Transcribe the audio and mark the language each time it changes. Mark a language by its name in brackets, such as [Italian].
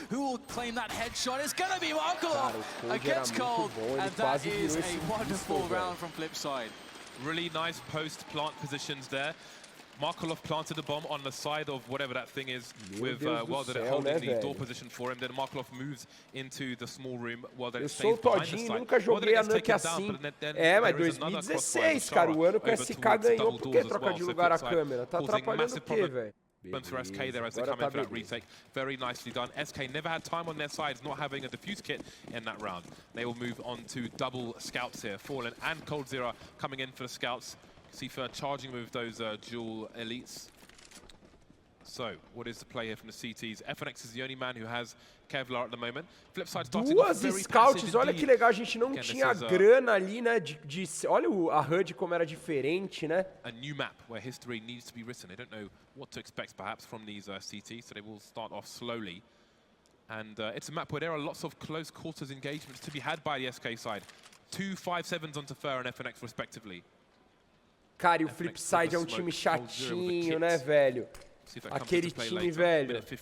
[English] Who will claim that headshot? It's gonna be Markelov against Cold, and that is a wonderful round from FLIPSID. Really nice post plant positions there. Markelov planted the bomb on the side of whatever that thing is, with while they're holding the door position for him. Then Markelov moves into the small room while they're staying behind the side. [Portuguese] Nunca joguei a NUKE assim. Mas 2016, cara, o ano que o SK ganhou. Por que troca de lugar a câmera? Tá atrapalhando o quê, velho? [English] For SK there as they come in for that retake. Very nicely done. SK never had time on their sides, not having a defuse kit in that round. They will move on to double scouts here. Fallen and Coldzera coming in for the scouts. See Fur charging with those dual elites. So, what is the play here from the CTs? FNX is the only man who has Kevlar at the moment. FLIPSID starting [Portuguese] Duas scouts, olha que legal, a gente não tinha grana ali, né, olha a HUD como era diferente, né? [English] A new map where history needs to be written. They don't know what to expect perhaps from these CTs, so they will start off slowly. And it's a map where there are lots of close quarters engagements to be had by the SK side. 2 5-7s onto Fur and FNX respectively. [Portuguese] Cara, e o FLIPSID é um time chatinho, né, velho? Aquele time, velho.